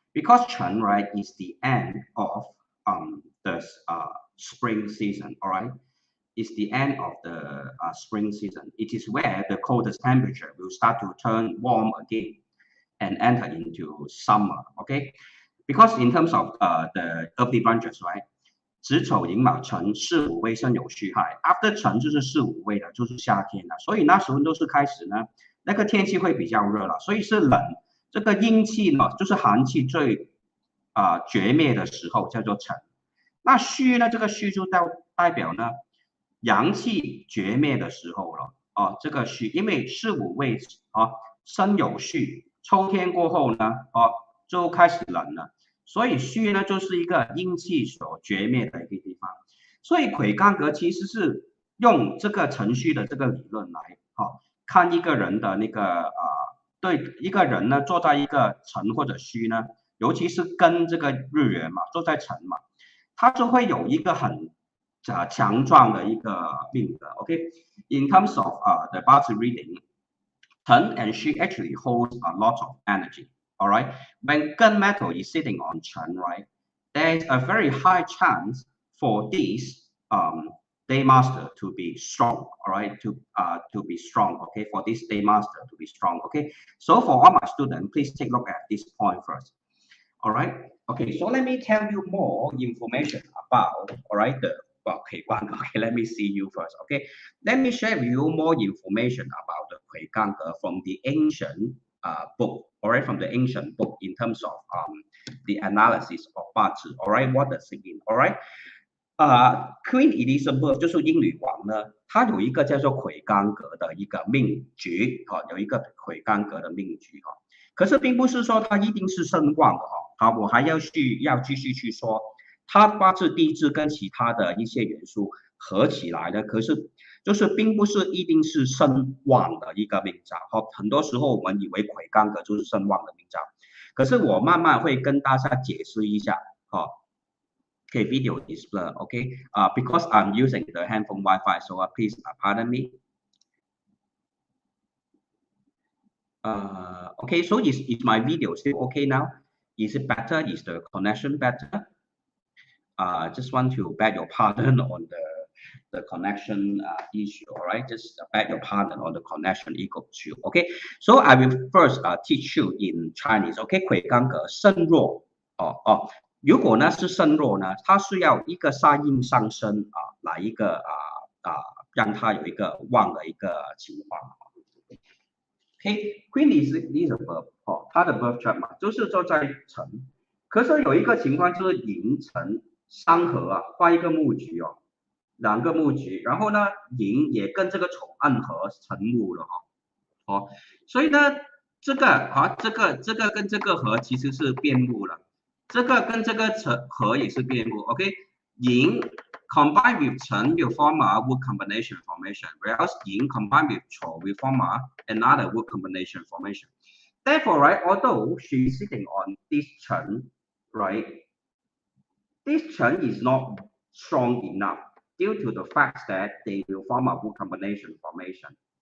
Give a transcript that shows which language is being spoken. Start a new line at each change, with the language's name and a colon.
English: Because Chen, right, is the end of the spring season. All right. It's the end of the spring season. It is where the coldest temperature will start to turn warm again and enter into summer. Okay, because in terms of the earthly branches, right?
Chinese: 子丑寅卯辰巳午未申酉戌亥 ，after 辰就是巳午未了，就是夏天了。所以那时候都是开始呢，那个天气会比较热了，所以是冷。这个阴气呢，就是寒气最绝灭的时候，叫做辰。那戌呢，这个戌就代表呢。阳气绝灭的时候了这个戌，因为巳午未申酉戌，秋天过后呢就开始冷了，所以戌呢就是一个阴气所绝灭的一个地方。所以魁罡格其实是用这个辰戌的这个理论来看一个人的那个对一个人呢坐在一个辰或者戌呢，尤其是跟这个日元嘛，坐在辰嘛，他就会有一个很强壮的一个命格 ，OK。
English: In terms of the Bazi reading, Chen and Xu actually hold a lot of energy. All right. When gunmetal is sitting on Chen, right, there's a very high chance for this day master to be strong. All right, to be strong. Okay, for this day master to be strong. Okay. So for all my students, please take a look at this point first. All right. Okay. So let me tell you more information about Okay, let me see you first. Okay, let me share with you more information about the Kui Gang from the ancient book. All right, from the ancient book in terms of the analysis of Bazi. All right, what does it mean? All right,
Chinese: Queen Elizabeth 就是英女王呢，她有一个叫做魁罡格的一个命局有一个魁罡格的命局可是并不是说她一定是声望的我还要继续去说。它八字地支跟其他的一些元素，合起来的，可是就是并不是一定是身旺的一个命兆。很多时候我们以为魁罡格就是身旺的命兆，可是我慢慢会跟大家解释一下。
English: Okay, video is blurred. Okay, because I'm using the handphone Wi-Fi, so please pardon me. Okay, so is my video still okay now? Is it better? Is the connection better? Just want to beg your pardon on the connection issue. All right, just beg your pardon on the connection issue. Okay, so I will first teach you in Chinese.
Chinese: Okay, 魁罡格身弱如果呢是身弱呢，它是要一个杀印上升来一个让它有一个旺的一个情况。
English: Queen is a verb
Chinese: 它的 verb chart 嘛，就是说在辰，可是有一个情况就是寅辰相合画一个木局两个木局，然后呢寅也跟这个丑暗合成木了所以呢这个跟这个合其实是变木了。这个跟这个合也是变木 ，OK？
English: 寅 combined with 辰 will form a wood combination formation, whereas 寅 combined with 丑 will form another wood combination formation. Therefore, right, although she is sitting on this 辰, right, this 辰 is not strong enough due to the fact that they will form a wood combination formation.